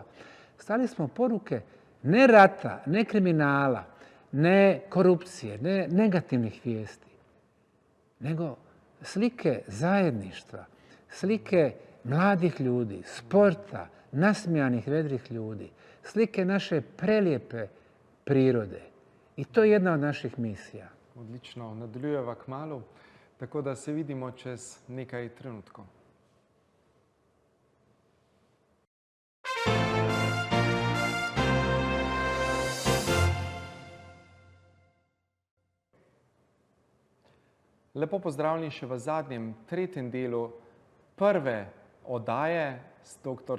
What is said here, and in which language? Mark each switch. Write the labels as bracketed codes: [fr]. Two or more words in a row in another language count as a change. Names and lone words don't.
[bs] Slali smo poruke ne rata, ne kriminala, ne korupcije, ne negativnih vijesti, nego slike zajedništva, slike mladih ljudi, sporta, nasmijanih, vedrih ljudi, slike naše prelijepe prirode. I to je jedna od naših misija. [sl] Odlično. Nadaljujeva kmalu, tako da se vidimo čez nekaj trenutkov. Lepo pozdravljeni še v zadnjem, tretjem delu prve oddaje s dr.